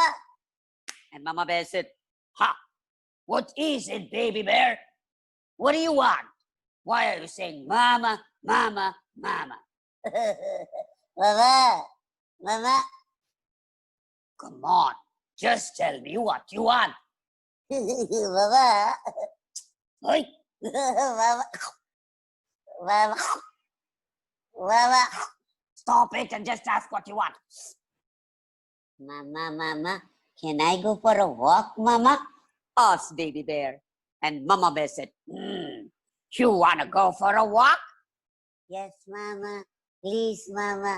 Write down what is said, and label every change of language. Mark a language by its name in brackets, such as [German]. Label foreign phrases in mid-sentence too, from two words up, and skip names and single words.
[English] And mama bear said, what is it, baby bear? What do you want? Why are you saying mama, mama, mama? Mama, mama. Come on, just tell me what you want. Mama. Oi. Mama. Mama. Mama. Stop it and just ask what you want. Mama, mama, can I go for a walk, mama? Asked baby bear. And mama bear said, you want to go for a walk? Yes, mama. Please, mama.